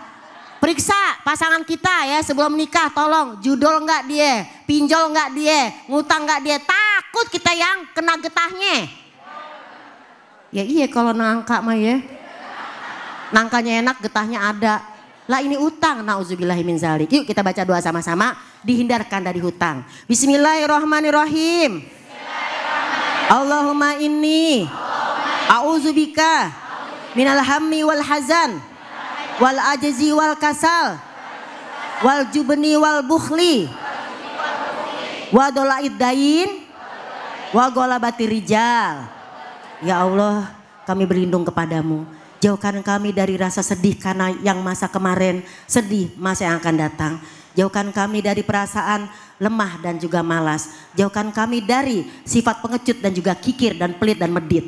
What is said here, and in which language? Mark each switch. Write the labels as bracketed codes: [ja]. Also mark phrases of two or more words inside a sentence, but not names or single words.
[id] Periksa pasangan kita ya sebelum nikah, tolong judol enggak dia, pinjol enggak dia, ngutang enggak dia, takut kita yang kena getahnya. Ya iya kalau nangka mah ya, nangkanya enak getahnya ada. Lah ini utang, [ar] نعوذ بالله من ذلك. [id] Yuk kita baca doa sama-sama, dihindarkan dari hutang. [ar] Bismillahirrahmanirrahim. اللهم إني أعوذ بك من الهم والحزن والعجز والكسل والجبن والبخل وضلع الدين وغلبة الرجال. [id] Ya Allah, kami berlindung kepadamu, jauhkan kami dari rasa sedih karena yang masa kemarin, sedih masa yang akan datang. Jauhkan kami dari perasaan lemah dan juga malas, jauhkan kami dari sifat pengecut dan juga kikir dan pelit dan medit.